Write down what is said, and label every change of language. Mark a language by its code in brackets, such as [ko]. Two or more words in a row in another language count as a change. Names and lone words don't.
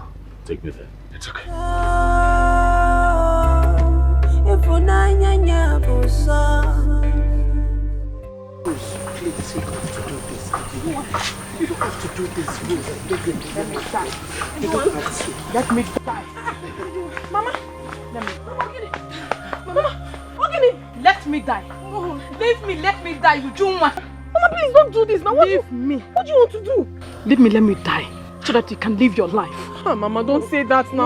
[en] Take me there. It's okay. Please, you don't have to do this. You don't have to do this. Let me die. You don't have to. Let me die. Mama, let me die. Mama, let me die. Leave me, let me die, you Juma. Mama, please don't do this now. Leave me. What do you want to do? Leave me, let me die, so that you can live your life. Oh, Mama, don't say that now.